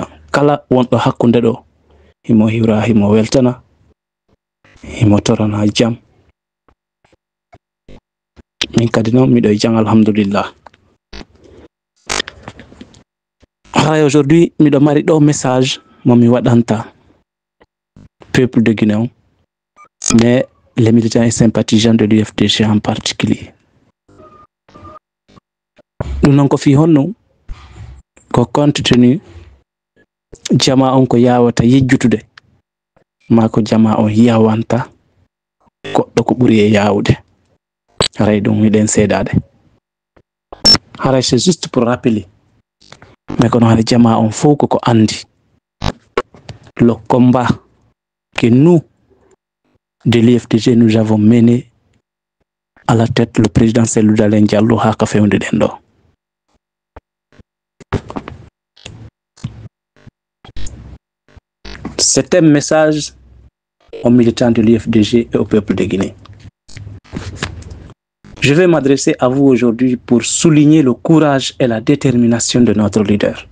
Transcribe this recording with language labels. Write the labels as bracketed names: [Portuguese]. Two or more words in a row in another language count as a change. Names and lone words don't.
[Fula] Kala wonɗo hakkunde ɗo himo hiwra, himo weltana, himo torana jam. Min kadi noon miɗo e jam alhamdulillah. [French] Aujourd'hui [Fula] miɗo mari ɗo message mo mi waɗanta [French] peuple de Guinée, mais les militants et sympathisants de l'UFDG en particulier. [Fula] Ɗum noon ko fi honno ko [French] compte tenu [Fula] jama on ko yawata yejjutude ma ko jama on yawanta goɗɗo ko ɓuri e yawude. Haray ɗum miɗen seedade. [French] Haray c'est juste pour rappeler, mais [Fula] kono hade jama on fof ko andi [French] le combat que nous de l'IFDG nous avons mené à la tête le président Cellou Dalein Diallo [Fula] ha ka fewndi den ɗo. [French] C'est un message aux militants de l'IFDG et au peuple de Guinée. Je vais m'adresser à vous aujourd'hui pour souligner le courage et la détermination de notre leader.